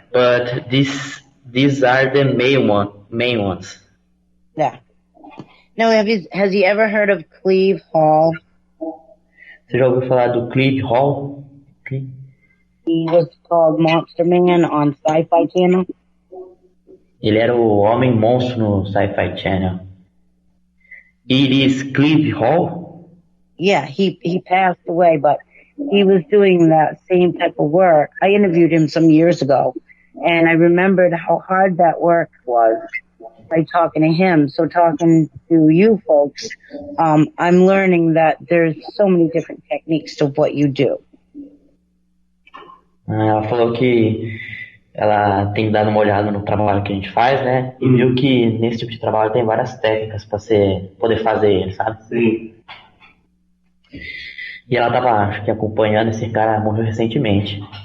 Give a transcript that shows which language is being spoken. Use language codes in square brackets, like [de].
[en] But these are the main ones. Yeah. Now, has he ever heard of Cleve Hall? [pt] Você já ouviu falar do Cleve Hall? [en] He was called Monster Man on Sci-Fi Channel. [pt] Ele era o Homem Monstro no Sci-Fi Channel. [en] It is Cleve Hall? Yeah, he passed away, but he was doing that same type of work. I interviewed him some years ago, and I remembered how hard that work was by talking to him. So talking to you folks, I'm learning that there's so many different techniques to what you do. [pt] Ela falou que ela tem dado uma olhada no trabalho que a gente faz, né? E viu que nesse tipo de trabalho tem várias técnicas para você poder fazer ele, sabe? Sim. E ela tava, acho que, acompanhando esse cara, morreu recentemente.